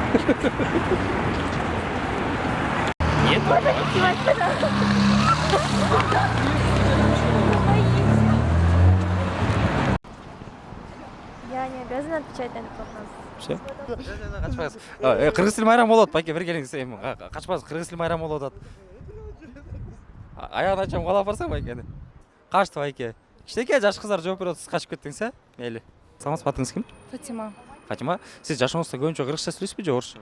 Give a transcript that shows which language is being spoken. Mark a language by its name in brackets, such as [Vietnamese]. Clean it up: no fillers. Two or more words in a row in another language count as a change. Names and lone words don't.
[Russian] Нет? Я не обязана отвечать на этот вопрос. Все. [Kyrgyz] Качпаңыз. Кыргыз тили майрамы болот, байке, бир келиңиз. Качпаңыз, кыргыз тили майрамы болуп атат. Аягын ачам калап барсаң байкени. Качты байке. Кичинекей жаш кыздар жооп берип атасыз, качып кеттиңиз, Мейли. Саламатсызбы, атыңыз ким? Фатима. Фатима, сиз жашооңузда көбүнчө кыргызча сүйлөйсүзбү же орусча?